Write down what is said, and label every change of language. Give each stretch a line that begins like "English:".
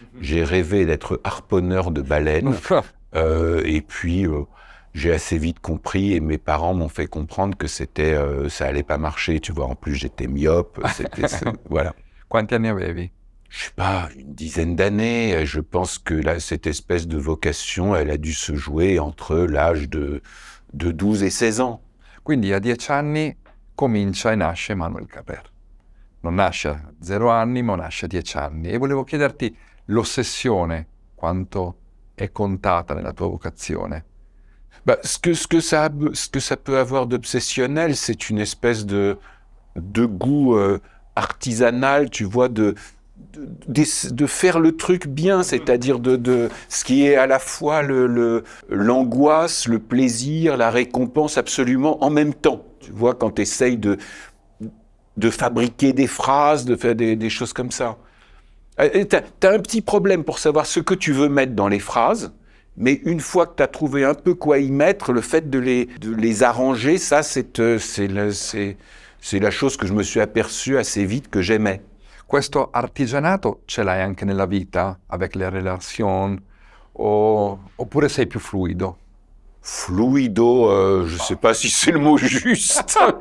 French: J'ai rêvé d'être harponneur de baleines. Et puis, j'ai assez vite compris et mes parents m'ont fait comprendre que ça allait pas marcher. Tu vois, en plus, j'étais myope. Voilà.
Italian: Quanti anni avevi?
French: Je sais pas, une dizaine d'années. Je pense que là, cette espèce de vocation, elle a dû se jouer entre l'âge de 12 et 16 ans.
Italian: Quindi a 10 anni comincia e nasce Emanuele Carrère. Non nasce a 0 anni, ma nasce a 10 anni. E volevo chiederti l'ossessione, quanto è contata nella tua vocazione.
French: Bah, ce que ça peut avoir d'obsessionnel, c'est une espèce de goût artisanal, tu vois, de faire le truc bien, c'est-à-dire de ce qui est à la fois l'angoisse, le plaisir, la récompense absolument en même temps. Tu vois, quand tu essayes de fabriquer des phrases, de faire des choses comme ça. T'as un petit problème pour savoir ce que tu veux mettre dans les phrases, mais une fois que tu as trouvé un peu quoi y mettre, le fait de les arranger, ça, c'est la chose que je me suis aperçu assez vite que j'aimais.
Italian: Questo artigianato ce l'hai anche nella vita,
French: avec les relations,
Italian: oppure sei più fluido?
French: Fluido, je sais pas si c'est le mot juste.